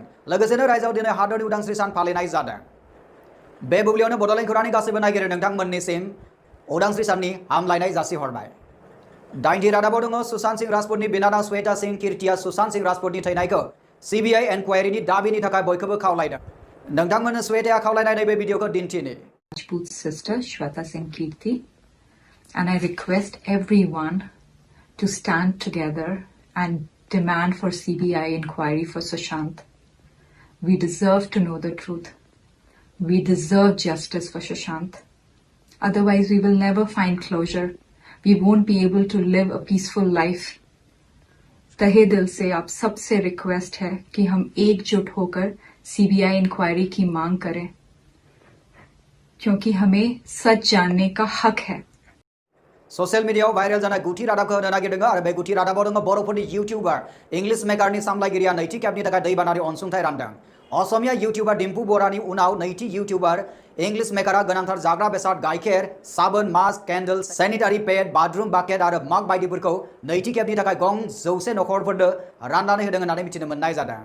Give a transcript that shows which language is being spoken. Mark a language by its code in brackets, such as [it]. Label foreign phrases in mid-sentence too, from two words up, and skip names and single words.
[brx] लोगोसेनो रायजोआव दिनै हादरनि उदांस्रि सान फालिनाय जादों। बे बुब्लियावनो बड'लेण्ड खौरांनि गासैबो नायगिरि नोंथांमोननिसिम उदांस्रि साननि हामलायनाय जासिहरबाय। दाइनथि रादाबाव दङ सुशांत सिंह राजपुतनि बिनानाव श्वेता सिंह कीर्तिया सुशांत सिंह राजपुतनि थैनायखौ CBI एनक्वायरिनि दाबिनि थाखाय बयखौबो खावलायदों। नोंथांमोननो श्वेताया खावलायनाय नैबे भिडिअखौ दिन्थिनि। [en] Rajput's sister Shweta Singh Kirti, and I request everyone to stand together and demand for CBI inquiry for Sushant. We deserve to know the truth. We deserve justice for Sushant. Otherwise, we will never find closure. We won't be able to live a peaceful life. [hi] तहे दिल से आप सबसे रिक्वेस्ट है कि हम एकजुट होकर CBI इंक्वायरी की मांग करें, क्योंकि हमें सच जानने का हक है। [brx] ससियेल मिडियायाव भाइरेल जानाय गुथि रादाबखौ होनो नागिरदों आरो बे गुथि रादाबाव दङ बर'फोरनि इउटिउबार इंलिश मेकारनि सामलायगिरिया नैथि खेबनि थाखाय दैबानानि अनसुंथाइ रानदों। असमिया इउटिउबार डिम्पु बरानि उनाव नैथि इउटिउबार इंलिश मेकारा गोनांथार जाग्रा बेसाद गाइखेर, साबोन, [en] mask, candle, sanitary pad, bathroom bucket [brx] आरो मग बायदिफोरखौ नैथि खेबनि थाखाय गं 100 नखरफोरनो राननानै होदों होननानै मिथिनो मोननाय जादों।